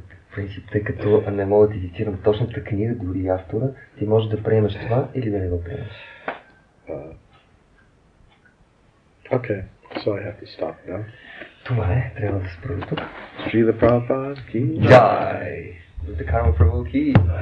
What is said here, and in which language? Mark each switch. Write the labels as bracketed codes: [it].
[bg] В принцип, тъй като не мога да ти цитирам точната книга, дори автора, ти можеш да приемеш това или да не го приемеш. [en] Okay, so I have to stop now. [bg] Това е, трябва да спра тук. [hi] Srila Prabhupada ki Jai! Друта Карма Прабhu ki